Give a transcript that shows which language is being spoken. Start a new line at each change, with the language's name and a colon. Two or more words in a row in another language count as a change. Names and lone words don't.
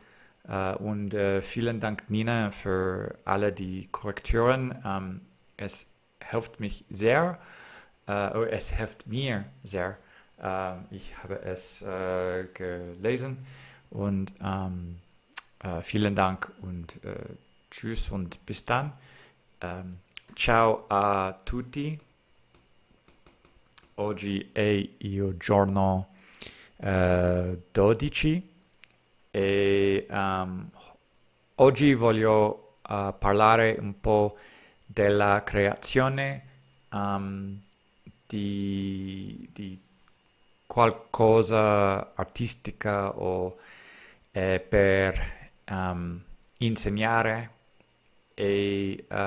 German: Und vielen Dank, Nina, für alle die Korrekturen. Es hilft mich sehr. Es hilft mir sehr. Ich habe es gelesen und vielen Dank und tschüss und bis dann.
Italian: Ciao a tutti. Oggi è il giorno 12 e oggi voglio parlare un po' della creazione di qualcosa artistica o per insegnare e